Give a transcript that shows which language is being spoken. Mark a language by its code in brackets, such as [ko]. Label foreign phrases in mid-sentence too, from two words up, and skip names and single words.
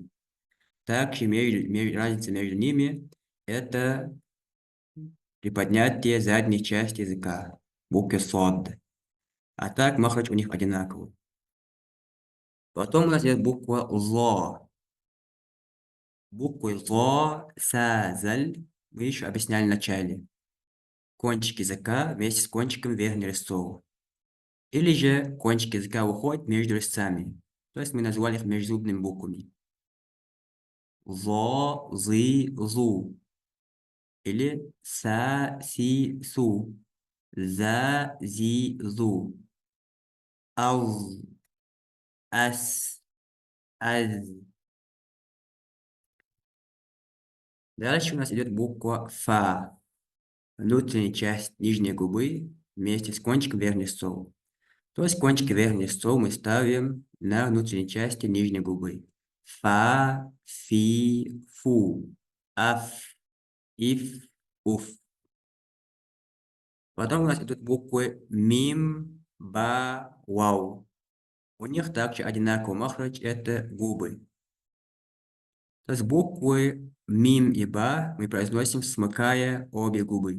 [ru] Также разница между ними — это приподнятие задней части языка. Буквы сод. А так махрадж у них одинаковый. Потом у нас есть буква зо. Буквы зо, са, заль мы еще объясняли в начале. Кончик языка вместе с кончиком верхнего резцового. Или же кончик языка уходит между резцами. То есть мы назвали их межзубными буквами. Зо, зы, зу. Или са, си, су. За, зи, зу. Аз, ас, аз. Дальше у нас идет буква фа. Внутренняя часть нижней губы вместе с кончиком верхнего резцового. То есть кончик верхнего резцового мы ставим на внутренней части нижней губы. Фа, фи, фу. Аф, иф, уф. Потом у нас идут буквы мим, ба, вау. У них также одинаковый махрач — это губы. То есть буквы мим и ба мы произносим, смыкая обе губы.